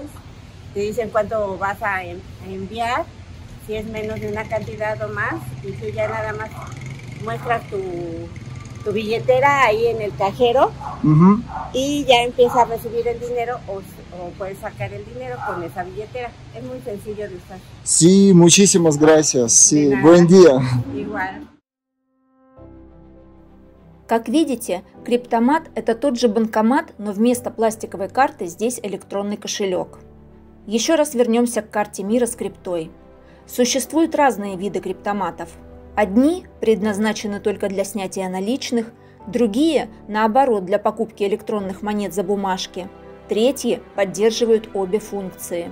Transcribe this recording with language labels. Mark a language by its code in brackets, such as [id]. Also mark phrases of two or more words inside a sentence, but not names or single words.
[es] Te dicen cuánto vas a enviar, si es menos de una cantidad o más, y tú ya nada más muestras tu billetera ahí en el cajero y ya empiezas a recibir el dinero o puedes sacar el dinero con esa billetera. Es muy sencillo de usar. Sí, muchísimas gracias. Sí, buen día. Igual. [ru] Как видите, Криптомат – это тот же банкомат, но вместо пластиковой карты здесь электронный кошелек. Еще раз вернемся к карте мира с криптой. Существуют разные виды криптоматов. Одни предназначены только для снятия наличных, другие, наоборот, для покупки электронных монет за бумажки, третьи поддерживают обе функции.